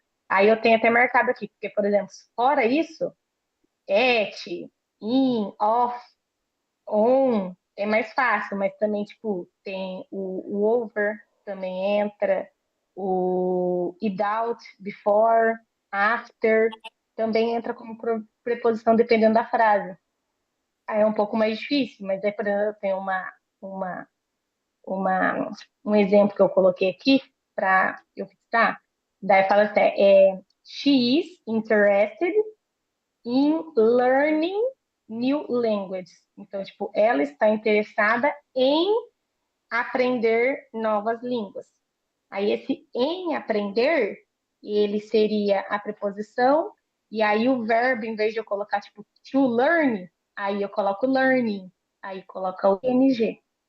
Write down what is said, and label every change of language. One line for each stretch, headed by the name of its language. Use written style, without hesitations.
Portuguese: Aí eu tenho até marcado aqui, porque, por exemplo, fora isso, at, in, off, on, é mais fácil, mas também, tipo, tem o over, também entra, o without, before, after, também entra como preposição dependendo da frase. Aí é um pouco mais difícil, mas aí, por exemplo, eu tenho uma, uma, um exemplo que eu coloquei aqui para eu fixar. Daí fala assim,
English: she is interested in learning new languages.
Portuguese: Então, tipo, ela está interessada em aprender novas línguas. Aí esse em aprender, ele seria a preposição, e aí o verbo, em vez de eu colocar tipo to learn, aí eu coloco learning, aí coloca o ing.